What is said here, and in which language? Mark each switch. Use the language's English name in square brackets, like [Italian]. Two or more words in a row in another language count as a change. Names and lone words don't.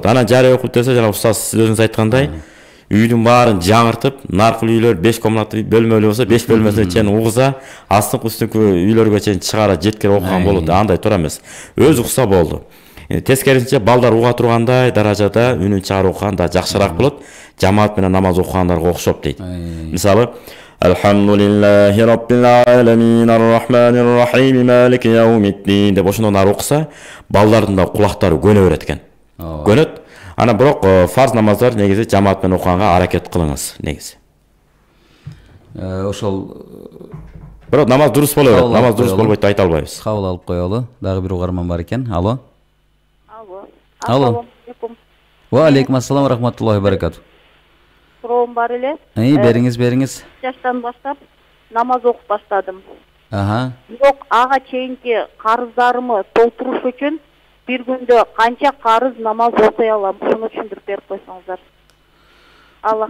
[Kyrgyz] Анан жария окуп десе, жана устаз сиз өзүңүз айткандай, үйдүн баарын жаңыртып, наркыл үйлөр 5 комнаталы бөлмөлүү болсо, 5 бөлмөсүнө чейин угуза, астыңкы үйлөргө чейин чыгара жеткирип окуган болот. Андай туура эмес. Өзү укса болду. Тескерисинче балдар уга тургандай даражада үнүн чыгарып окуганда жакшыраак болот. Жамаат менен намаз окугандарга окшоп дейт. Мисалы, [Arabic] الحمد لله رب العالمين الرحمن الرحيم مالك يوم الدين [Kyrgyz] деп ошондон ары окуса, балдардын да кулактары көнө берет экен. Көнөт. Ана бирок фарз намаздар негизи жамаат менен окуганга аракет кылыңыз негизи. Ошол бирок намаз дурус боло берет. Намаз дурус болбойт деп айта албайбыз. Кабыл алып коелу. Дагы бир угарман бар экен. Алло. Алло. [Arabic] وعليكم السلام ورحمة الله وبركاته. [Kyrgyz] Суроом бар эле. Бериңиз. Жаштан баштап намаз окуп баштадым. Бирок ага чейинки карыздарымы толтуруш үчүн бир күндө канча карыз намаз окуй алам? Шуну түшүндүрүп берип койсоңуздар. Аллах.